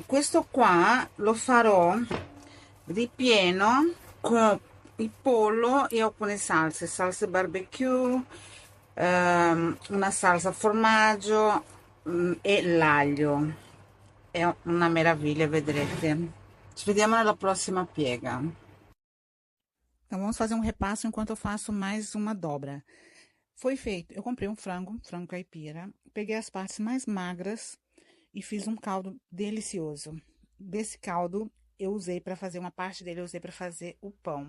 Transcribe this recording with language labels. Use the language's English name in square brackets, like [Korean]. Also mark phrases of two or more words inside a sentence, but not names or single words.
[Italian] Questo qua lo farò ripieno con il pollo e alcune salse, salsa barbecue, una salsa formaggio e l'aglio. È una meraviglia, vedrete. Ci vediamo nella prossima piega. [Portuguese] Então vamos fazer um repasso enquanto eu faço mais uma dobra. Foi feito, eu comprei um frango caipira, peguei as partes mais magras e fiz um caldo delicioso. Desse caldo eu usei para fazer uma parte dele, eu usei para fazer o pão.